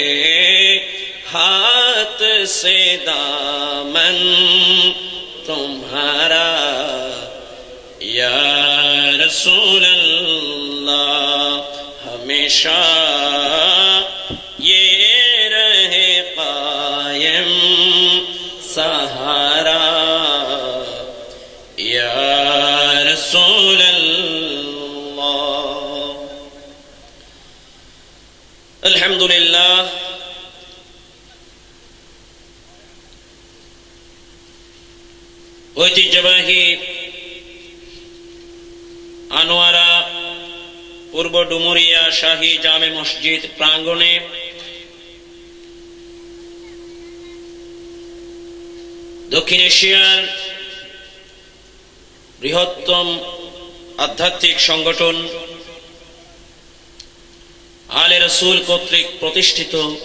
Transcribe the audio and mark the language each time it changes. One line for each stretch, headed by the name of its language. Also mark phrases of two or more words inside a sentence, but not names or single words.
Urdu: ہاتھ سے دامن تمہارا
Arabic: یا رسول اللہ،
Urdu: ہمیشہ یہ رہے قائم سہارا
Arabic: یا رسول اللہ۔
Urdu: الحمدللہ،
Bangla: ঐতিহ্যবাহী আনোয়ারা পূর্ব ডুমুরিয়া শাহী জামে মসজিদ প্রাঙ্গণে দক্ষিণ এশিয়ার বৃহত্তম আধ্যাত্মিক সংগঠন আলে রসুল কর্তৃক প্রতিষ্ঠিত